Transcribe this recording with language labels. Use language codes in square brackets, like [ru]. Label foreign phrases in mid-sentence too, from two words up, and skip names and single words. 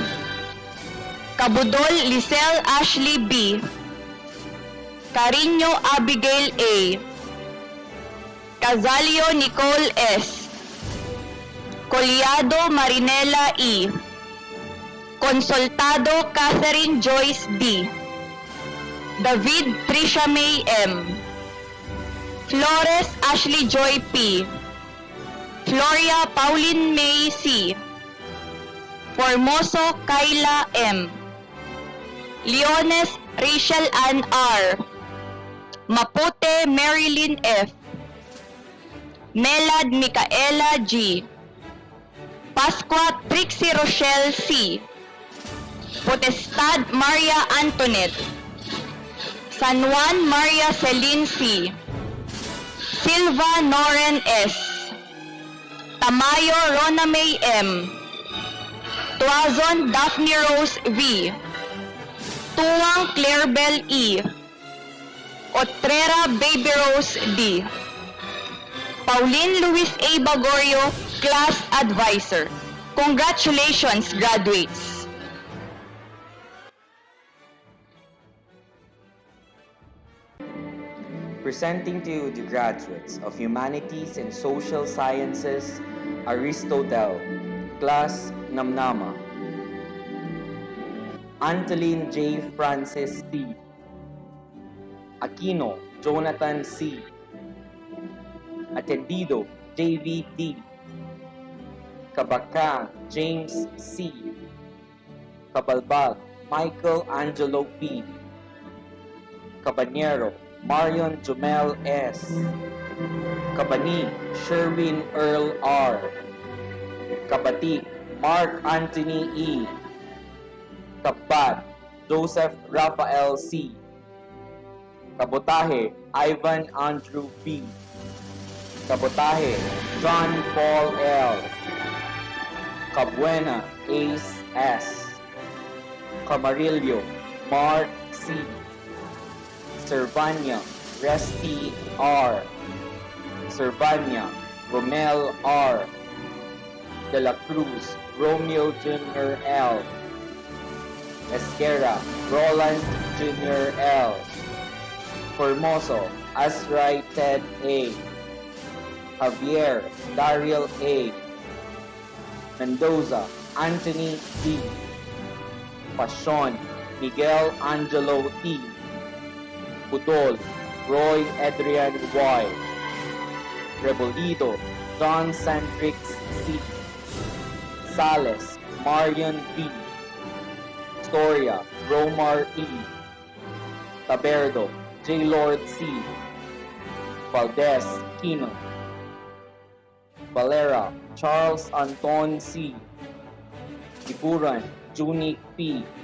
[en] Cabudol Lisel Ashley B. Cariño Abigail A. Cazalio Nicole S. Coliado Marinela E. Consultado Catherine Joyce D. David Trisha May M. Flores Ashley Joy P. Floria Pauline May C. Formoso Kayla M. Leones Rachel Ann R. Mapute Marilyn F. Melad Micaela G. Pasqua Trixie Rochelle C. Potestad Maria Antoinette. San Juan Maria Celine C. Silva Noren S. Tamayo Rona May M. Tuazon Daphne Rose V. Tuwang Clarebel E. Otrera Baby Rose D. Pauline Luis A. Bagorio, Class Advisor. Congratulations, graduates! Presenting to you the graduates of Humanities and Social Sciences, Aristotle, Class Namnama. Antolin J. Francis T. Aquino Jonathan C. Atendido J.V. T. Cabacang James C. Cabalbal Michael Angelo P. Cabanero Marion Jumel S. Cabani Sherwin Earl R. Kabatik Mark Anthony E. Kabat Joseph Raphael C. Kabotahe Ivan Andrew P. Kabotahe John Paul L. Cabuena Ace S. Camarillo Mark C. Cervania Resty R. Cervania Romel R. De la Cruz Romeo Jr. L. Esquera Roland Jr. L. Formoso Asray Ted A. Javier Dariel A. Mendoza Anthony D. Pasion Miguel Angelo T. Budol Roy Adrian Y. Rebolido John Sandrix C. Sales Marion B. Storia Romar E. Taberdo J. Lord C. Valdez Kino. Valera Charles Anton C. Iburan Junique P.